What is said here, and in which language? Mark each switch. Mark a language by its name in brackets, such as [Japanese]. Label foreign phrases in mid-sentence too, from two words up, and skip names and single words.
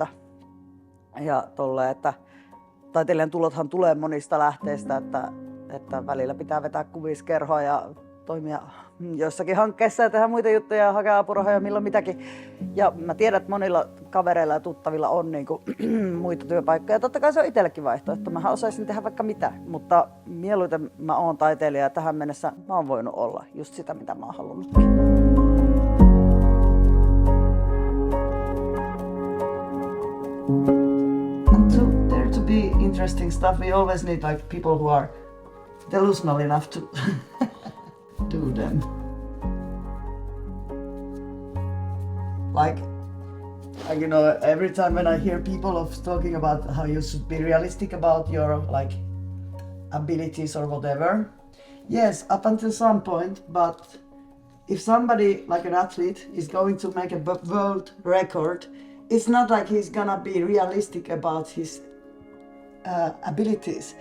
[Finnish] Ja tolleen, että taiteilijan tulothan tulee monista lähteistä, että välillä pitää vetää kuviskerhoa ja toimia jossakin hankkeessa ja tehdä muita juttuja ja hakea apurahoja milloin mitäkin. Ja mä tiedän, että monilla kavereilla ja tuttavilla on niinku muita työpaikkoja. Totta kai se on itsellekin vaihtoehto. Mähän osaisin tehdä vaikka mitä, mutta mieluiten mä oon taiteilija ja tähän mennessä mä oon voinut olla just sitä, mitä mä oon halunnutkin. [English] And there to be interesting stuff, we always need like people who are delusional enough to do them. Like, you know, every time when I hear people talking about how you should be realistic about your like abilities or whatever, yes, up until some point, but if somebody like an athlete is going to make a world record, it's not like he's gonna be realistic about his abilities.